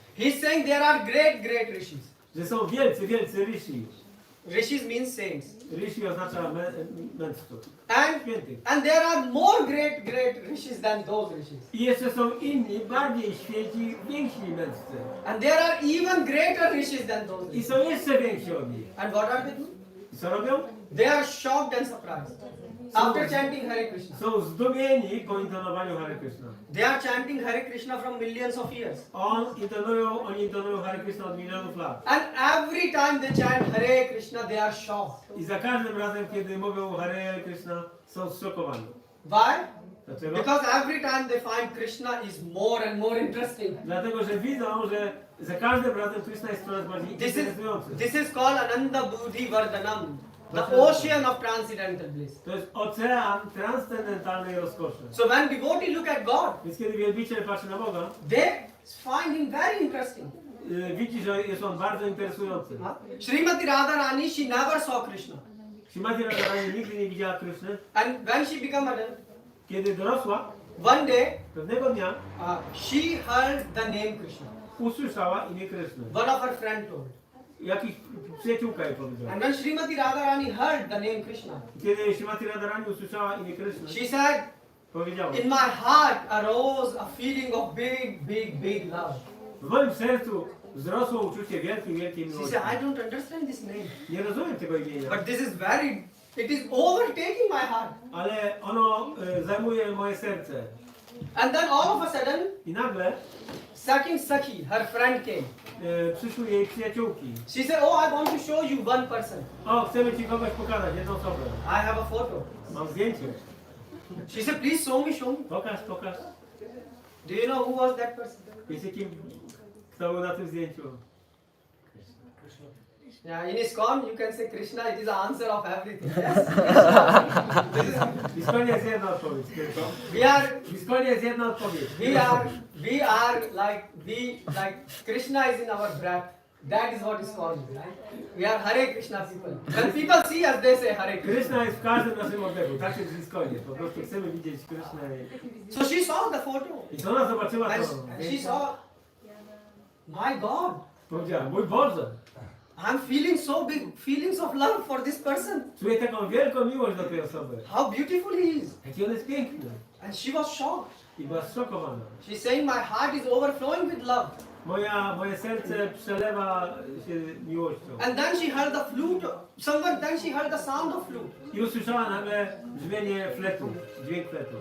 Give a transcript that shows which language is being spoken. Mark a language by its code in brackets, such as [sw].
[en] He's saying there are great rishis. [pl] że są wielcy rishi. [en] Rishis means saints. [pl] Rishi oznacza mędrców. [en] And there are more great rishis than those rishis. [pl] I jeszcze są inni, bardziej święci, więksi mędrcy. [en] And there are even greater rishis than those [pl] I [en] rishis. [pl] są jeszcze więksi od nich. [en] And what are they doing? [pl] I co robią? [en] They are shocked and surprised. After chanting Hare Krishna. [pl] Są zdumieni po intonowaniu Hare Krishna. [en] They are chanting Hare Krishna from millions of years. [pl] Oni intonują Hare Krishna od milionów lat. [en] And every time they chant Hare Krishna, they are shocked. [pl] I za każdym razem, kiedy mówią Hare Krishna, są zszokowani. [en] Why? [pl] Dlaczego? [en] Because every time they find Krishna is more and more interesting. [pl] Dlatego, że widzą, że za każdym razem Krishna jest coraz bardziej interesujący. [en] This is called Ananda Buddhi Vardhanam. The ocean of transcendental bliss. [pl] To jest ocean transcendentalnej rozkoszy. [en] So when devotee look at God, [pl] Więc kiedy wielbiciel patrzy na Boga, [en] they find him very interesting. [pl] widzi, że jest on bardzo interesujący. [en] Srimati Radharani, she never saw Krishna. [pl] Śrimati Radharani nigdy nie widziała Kryszny. [en] And when she became adult, [pl] Kiedy dorosła, [en] one day, [pl] pewnego dnia [en] she heard the name Krishna. [pl] usłyszała imię Kryszny. [en] One of her friend told. [pl] Jakiś przyjaciółka jej powiedziała. [en] And when Srimati Radharani heard the name Krishna, [pl] Kiedy Śrimati Radharani usłyszała imię Kryszny, [en] she said, [pl] powiedziała: [en] in my heart arose a feeling of big love. [pl] w moim sercu wzrosło uczucie wielkiej [en] She [pl] miłości. [en] said, I don't understand this name. [pl] Nie rozumiem tego imienia, [en] But this is it is overtaking my heart. [pl] ale ono zajmuje moje serce. [en] And then all of a sudden, [pl] I nagle [en] Sakhi, her friend came. [pl] przyszły jej przyjaciółki. [en] She said, oh, I want to show you one person. [pl] O, chcemy ci kogoś pokazać, jedną osobę. [en] I have a photo. [pl] Mam zdjęcie. [en] She said, please show me. [pl] Pokaż. [en] Do you know who was that person? [pl] Wiecie kto był na tym zdjęciu? [en] Yeah, in ISKCON, you can say Krishna, it is the answer of everything. Yes? [pl] W ISKCONie jest jedna odpowiedź. W ISKCONie jest jedna odpowiedź. [en] We are like Krishna is in our breath. That is what is called, right? We are Hare Krishna people. When people see us, they say Hare Krishna. [pl] Krishna jest w każdym naszym oddechu. Tak jest w ISKCOnie. Po prostu chcemy widzieć Krishnę. [en] So she saw the photo. [pl] I ona zobaczyła to. [en] And she saw, my God. [pl] Powiedziała: mój Boże, [en] I'm feeling so big feelings of love for this person. [pl] czuję taką wielką miłość do tej osoby. [en] How beautiful he is. [pl] Jaki on jest piękny. [en] And she was shocked. [pl] I była zszokowana. [en] She's saying, my heart is overflowing with love. [pl] Moje serce przelewa się miłością. [en] And then she heard the flute. Then she heard the sound of flute. [pl] I usłyszała nagle brzmienie fletu, dźwięk fletu.